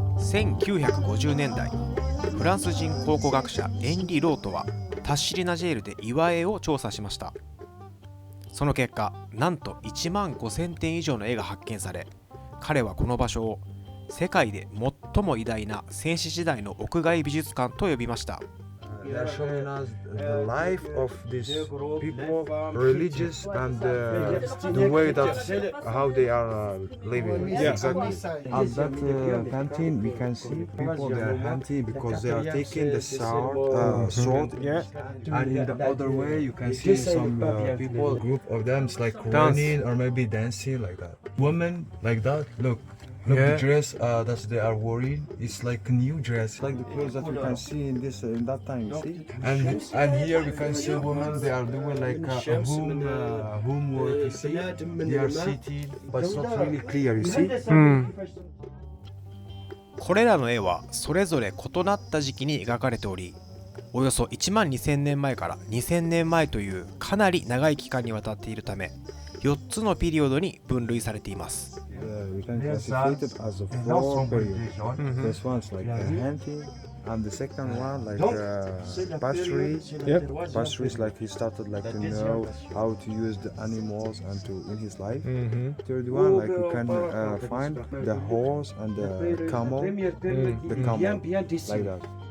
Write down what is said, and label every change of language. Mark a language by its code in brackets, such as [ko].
[ja] 1950年代、フランス人考古学者エンリ・ロートはタッシリナジェールで岩絵を調査しました。その結果、なんと1万5000点以上の絵が発見され、彼はこの場所を世界で最も偉大な先史時代の屋外美術館と呼びました。 [en] They are showing us the life of these people, religious and the way that how they are living. Yeah. Exactly. On that painting, we can see people they are hunting because they are taking the sword. Yeah. And in the other way, you can see some people, group of them, it's like running or maybe dancing like that. Women like that. Look. Look, Yeah. the dress that they are wearing is like a new dress, like the clothes that we can see in this in that time. See, and here we can see women. They are doing like homework. You see, they are sitting, but it's not really clear. You see. [ja] これらの絵はそれぞれ異なった時期に描かれており、およそ1万2000年前から2000年前というかなり長い期間にわたっているため、4つのピリオドに分類されています。 [en] We can classify it as a four period. This one's like hunting, And the second one, like pastry. Pastry is like he started like to know how to use the animals and to in his life. Third one, like you can find the horse and the camel, the camel, like that.